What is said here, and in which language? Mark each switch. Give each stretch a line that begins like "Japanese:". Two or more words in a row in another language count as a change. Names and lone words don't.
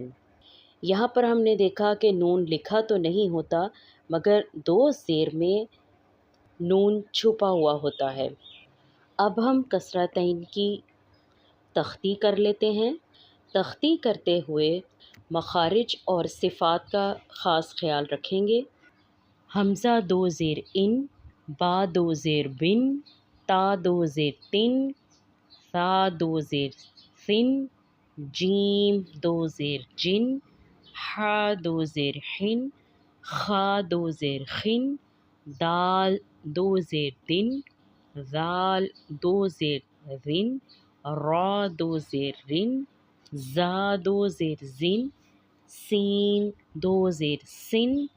Urdu: یہاں پر ہم نے دیکھا کہ نون لکھا تو نہیں ہوتا، مگر دو زیر میں نون چھپا ہوا ہوتا ہے۔ اب ہم کسرہ تعین کی تختی کر لیتے ہیں۔ تختی کرتے ہوئے مخارج اور صفات کا خاص خیال رکھیں گے۔ حمزہ دو زیر ان، با دو زیر بن، تا دو زیر تن، ثا دو زیر ثن، جیم دو زیر جن، حا دو زیر حن، خا دو زیر خن، دال دو زیر دن، ذال دو زیر ذن، را دو زیر رن، زا دو زیر زن، سین دو زیر سن،